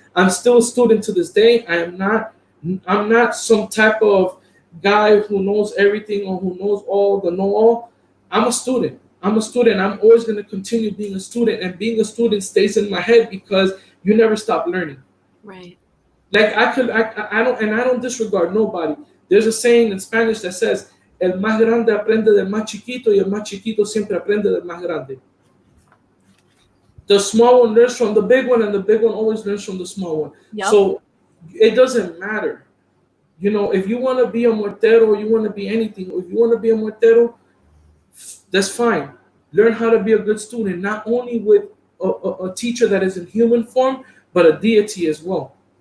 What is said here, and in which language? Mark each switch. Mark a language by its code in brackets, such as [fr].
[en] I'm still a student to this day. I'm not some type of guy who knows everything or who knows all the know-all. I'm a student. I'm always going to continue being a student, and being a student stays in my head because you never stop learning. Right. Like I don't disregard nobody. There's a saying in Spanish that says, [es] "El más grande aprende del más chiquito, y el más chiquito siempre aprende del más grande." [en] The small one learns from the big one, and the big one always learns from the small one. Yep. So it doesn't matter. If you want to be a Muertero, or you want to be anything, if you want to be a Muertero, that's fine. Learn how to be a good student, not only with a teacher that is in human form, but a deity as well.